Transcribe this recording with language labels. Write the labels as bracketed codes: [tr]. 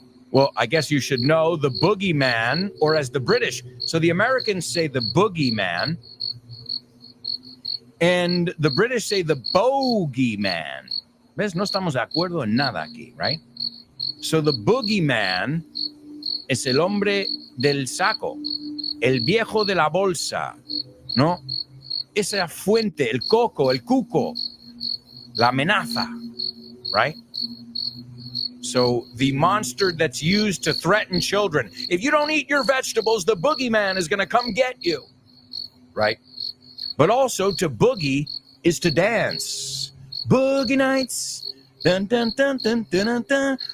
[en] Well, I guess you should know the boogeyman, or as the British, so the Americans say the boogeyman, and the British say the bogeyman. [es] ¿Ves? No estamos de acuerdo en nada aquí, [en] right? So the boogeyman [es] es el hombre del saco, el viejo de la bolsa, ¿no? Esa fuente, el coco, el cuco, la amenaza, [en] right? So the monster that's used to threaten children. If you don't eat your vegetables, the boogeyman is going to come get you, right? But also to boogie is to dance. Boogie nights, dun dun dun dun dun dun dun.